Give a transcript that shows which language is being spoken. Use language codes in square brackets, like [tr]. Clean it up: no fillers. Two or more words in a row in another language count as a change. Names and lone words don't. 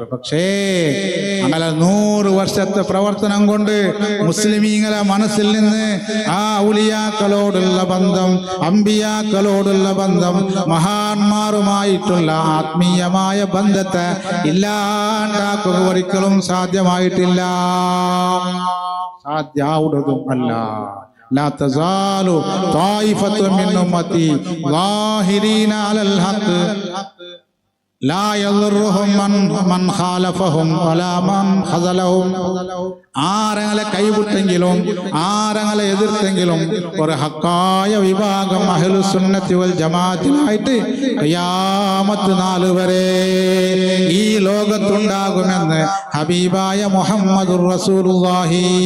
[ml] പക്ഷേ ഞങ്ങളെ 100 വർഷത്തെ പ്രവർത്തനം കൊണ്ട് മുസ്ലിമീങ്ങളെ മനസ്സിൽ നിന്ന് ആ ഔലിയാക്കളോടുള്ള ബന്ധം, അമ്പിയാക്കളോടുള്ള ബന്ധം, മഹാന്മാരുമായിട്ടുള്ള ആത്മീയമായ ബന്ധത്തെ ഇല്ലാണ്ടാക്കുക ഒരിക്കലും സാധ്യമായിട്ടില്ല, സാധ്യാവുന്നതും അല്ല. [ar] لا تزال طائفة من أمتي ظاهرين على الحق لا يضرهم من خالفهم ولا من خذلهم. [ml] ആരങ്ങളെ കൈവിട്ടെങ്കിലും ആരങ്ങളെ എതിർത്തെങ്കിലും ഒരു ഹക്കായ വിഭാഗം [ar] أهل السنة و [ml] ജമാഅത്തിനായിട്ട് ഖിയാമത്ത് നാൾ വരെ ഈ ലോകത്തുണ്ടാകുമെന്ന് ഹബീബായ [ar] محمد رسول الله.